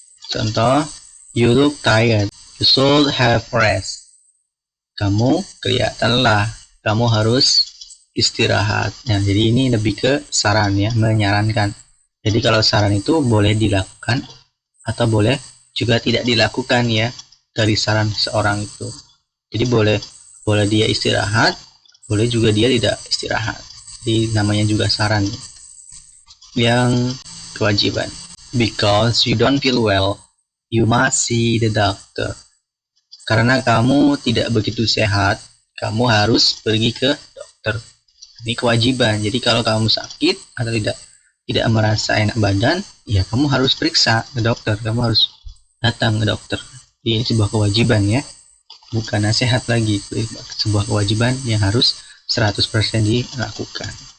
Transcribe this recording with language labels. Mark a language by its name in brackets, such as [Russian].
[English] Contoh, you look tired, you should have rest. [Indonesian] Kamu kelihatan lelah, kamu harus istirahat. Nah, jadi ini lebih ke saran ya, menyarankan. Jadi kalau saran itu boleh dilakukan atau boleh juga tidak dilakukan ya dari saran seorang itu. Jadi boleh dia istirahat, boleh juga dia tidak istirahat. Jadi namanya juga saran. Yang kewajiban, [English] because you don't feel well, you must see the doctor. [Indonesian] Karena kamu tidak begitu sehat, kamu harus pergi ke dokter. Ini kewajiban. Jadi kalau kamu sakit atau tidak merasa enak badan, ya kamu harus periksa ke dokter, kamu harus datang ke dokter. Ini sebuah kewajiban ya, bukan nasihat lagi, sebuah kewajiban yang harus 100% dilakukan.